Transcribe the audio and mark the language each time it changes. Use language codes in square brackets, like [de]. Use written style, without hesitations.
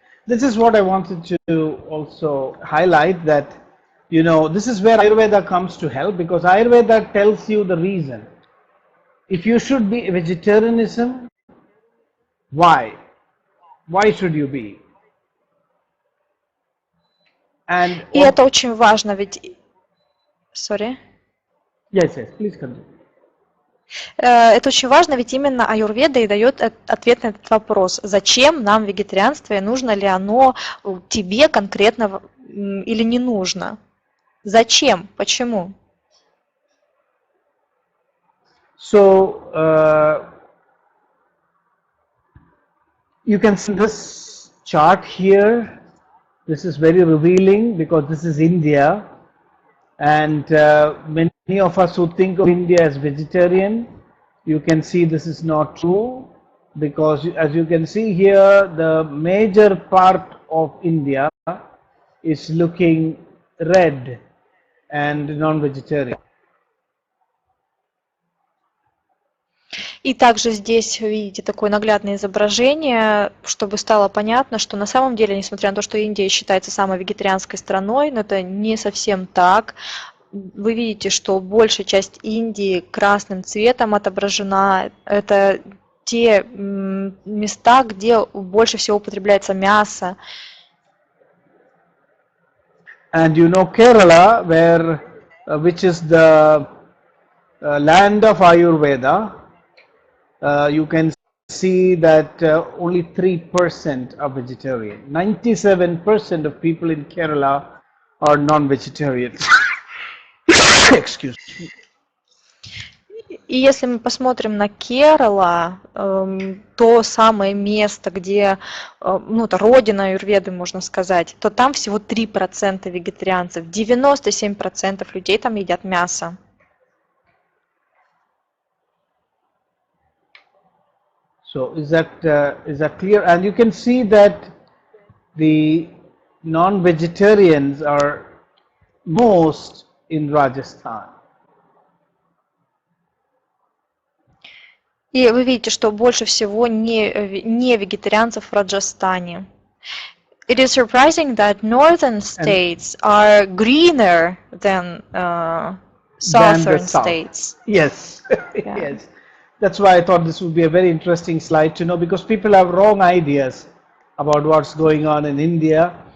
[en] This is what I wanted to also highlight that, this is where Ayurveda comes to help because Ayurveda tells you the reason. If you should be vegetarianism, why? Why should you be? And [ru] И [en] what? [ru] это очень важно, ведь... [en] Sorry. Yes, yes, please continue. [ru] Это очень важно, ведь именно аюрведа и дает ответ на этот вопрос. Зачем нам вегетарианство и нужно ли оно тебе конкретно или не нужно? Зачем? Почему? [en] So, you can see this chart here. This is very revealing because this is India, and many of us who think of India as vegetarian, you can see this is not true because as you can see here, the major part of India is looking red and non-vegetarian. [ru] И также здесь видите такое наглядное изображение, чтобы стало понятно, что на самом деле, несмотря на то, что Индия считается самой вегетарианской страной, но это не совсем так. Вы видите, что большая часть Индии красным цветом отображена. Это те места, где больше всего употребляется мясо. [en] And Kerala, which is the land of Ayurveda, you can see that only 3% are vegetarian. 97% of people in Kerala are non-vegetarians. Excuse me. [ru] И если мы посмотрим на Керала, то самое место, где, ну, это родина аюрведы, можно сказать, то там всего 3% вегетарианцев, 97% людей там едят мясо. [en] So is that clear? And you can see that the non-vegetarians are most in Rajasthan. [ru] И вы видите, что больше всего не вегетарианцев в Раджастане. [en] It is surprising that northern states are greener than southern states. Yes, Yeah. yes. That's why I thought this would be a very interesting slide to know, because people have wrong ideas about what's going on in India.